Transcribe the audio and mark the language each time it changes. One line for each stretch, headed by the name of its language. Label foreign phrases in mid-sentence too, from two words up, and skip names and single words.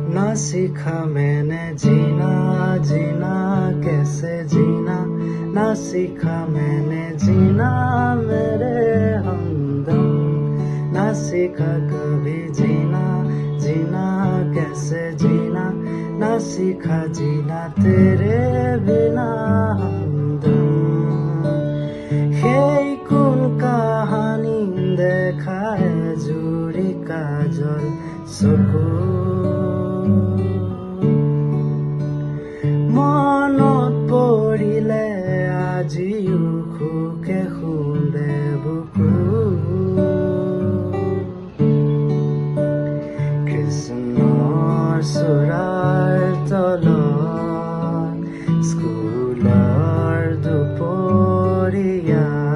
Hindi: सीखा मैंने जीना जीना कैसे जीना ना सीखा मैंने जीना मेरे हमदम ना सीखा कभी जीना जीना कैसे जीना ना सीखा जीना तेरे बिना हमदम
Assamese: সেই কোন কাহানি দেখায় জুড়ি কাজল চকু মনত পৰিলে আজিও সুখে খুন্দে বুকু কৃষ্ণৰ চূড়াৰ তলত স্কুলৰ দুপৰীয়া